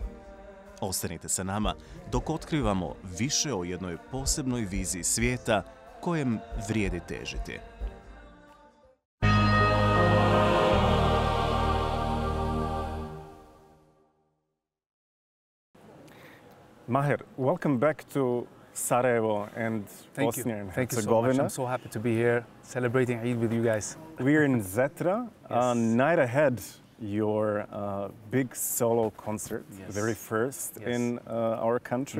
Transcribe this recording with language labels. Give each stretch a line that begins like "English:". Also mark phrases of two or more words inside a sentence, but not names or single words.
Bosnian: Ostanite sa nama dok otkrivamo više o jednoj posebnoj viziji svijeta kojem vrijedi težiti.
English: Maher, welcome back to Sarajevo and Bosnia and Herzegovina. Thank you so much. I'm so happy to be here celebrating Eid with you guys. We're in Zetra, Yes. night ahead your big solo concert, Yes. the very first Yes. in our country.